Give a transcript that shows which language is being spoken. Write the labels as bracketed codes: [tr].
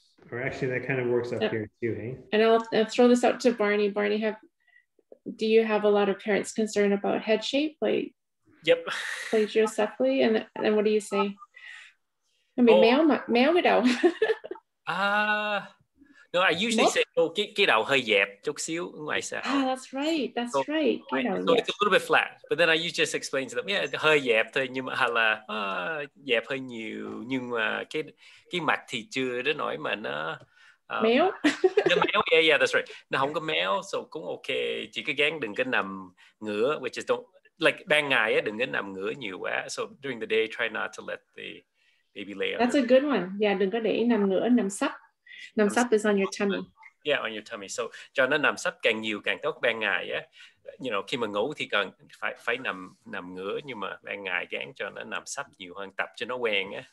[en] Or actually, that kind of works up here too, hey? And I'll throw this out to Barney. Barney, do you have a lot of parents concerned about head shape, like? Yep. Plagiocephaly, and what do you say? I mean, [vi] méo cái đầu. [en] No, I usually say, [vi] cái đầu hơi dẹp chút xíu ngoài sao. [en] That's right. So it's a little bit flat, but then I usually just explain to them, yeah, [vi] hơi dẹp thôi, nhưng mà hay là dẹp hơi nhiều, nhưng mà cái mặt thì chưa đến nỗi mà nó méo. Nó méo, [en] yeah, that's right. [vi] Nó không có méo, so cũng okay. Chỉ cái gắng đừng có nằm ngửa, [en] which is like [vi] ban ngày á, đừng có nằm ngửa nhiều quá. [en] So during the day, try not to let the baby lay on. That's a good one. [vi] Yeah, đừng có để nằm ngửa, nằm sấp. [en] Nằm sấp is on your tummy. Yeah, on your tummy. [vi] So cho nó nằm sấp càng nhiều càng tốt ban ngày á. [en] You know, [vi] khi mà ngủ thì cần phải nằm ngửa, nhưng mà ban ngày gắng cho nó nằm sấp nhiều hơn, tập cho nó quen á.